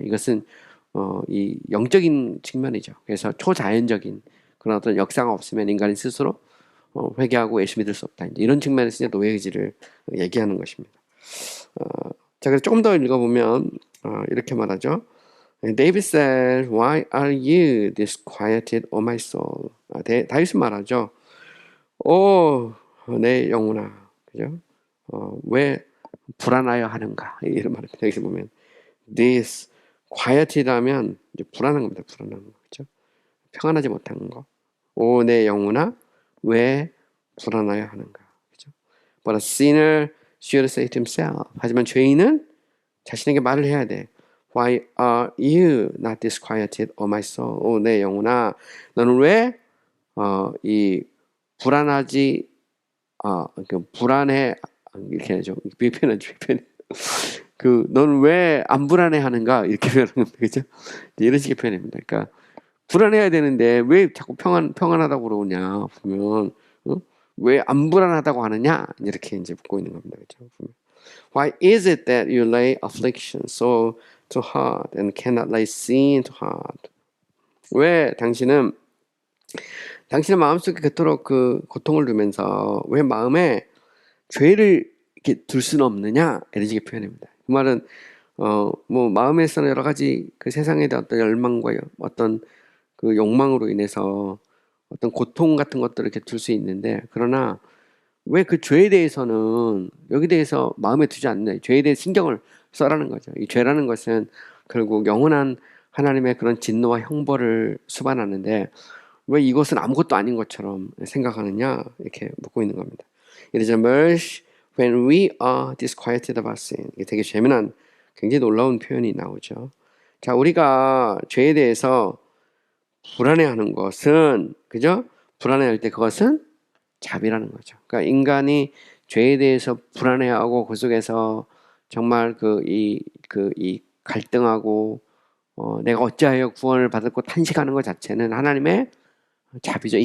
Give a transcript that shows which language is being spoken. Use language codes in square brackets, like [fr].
[ko] 이것은 이 영적인 측면이죠. 그래서 초자연적인 그런 어떤 역사가 없으면 인간이 스스로 회개하고 예수 믿을 수 없다. 이제 이런 측면에서 이제 노예 의지를 얘기하는 것입니다. 자, 그래서 조금 더 읽어보면 이렇게 말하죠. [en] David said, "Why are you disquieted, O my soul?" [ko] 다윗은 말하죠. 내 영혼아, 그죠? 왜 불안하여 하는가? 이런 말입니다. 여기서 보면 disquieted하면 이제 불안한 겁니다. 불안한 거, 그죠? 평안하지 못한 거. 내 영혼아, 왜 불안하여 하는가? 그죠? [en] But a sinner should say to himself. [ko] 하지만 죄인은 자신에게 말을 해야 돼. [en] Why are you not disquieted, O my soul? [ko] 내 영혼아, 너는 왜 이 불안하지 불안해 이렇게 하죠. 표현하죠. 너는 왜 안 불안해하는가 이렇게 표현하는 겁니다. 그죠? 이런 식의 표현입니다. 그러니까 불안해야 되는데 왜 자꾸 평안하다고 그러냐 보면 왜 안 불안하다고 하느냐 이렇게 이제 묻고 있는 겁니다. 그죠? [en] Why is it that you lay affliction so to heart and cannot lay sin to heart? [ko] 왜 당신은 당신의 마음속에 그토록 그 고통을 두면서 왜 마음에 죄를 이렇게 둘 수는 없느냐 이런 식의 표현입니다. 그 말은 마음에서는 여러 가지 그 세상에 대한 어떤 열망과 어떤 그 욕망으로 인해서 어떤 고통 같은 것들을 이렇게 둘 수 있는데 그러나 왜 그 죄에 대해서는 여기 대해서 마음에 두지 않느냐 죄에 대해 신경을 써라는 거죠. 이 죄라는 것은 결국 영원한 하나님의 그런 진노와 형벌을 수반하는데 왜 이것은 아무것도 아닌 것처럼 생각하느냐 이렇게 묻고 있는 겁니다. [en] It is a mercy when we are disquieted about sin. [ko] 이게 되게 재미난 굉장히 놀라운 표현이 나오죠. 자, 우리가 죄에 대해서 불안해하는 것은 그죠? 불안해할 때 그것은 자비라는 거죠. 그러니까 인간이 죄에 대해서 불안해하고 그 속에서 정말 이 갈등하고 내가 어찌하여 구원을 받았고 탄식하는 것 자체는 하나님의 자비죠.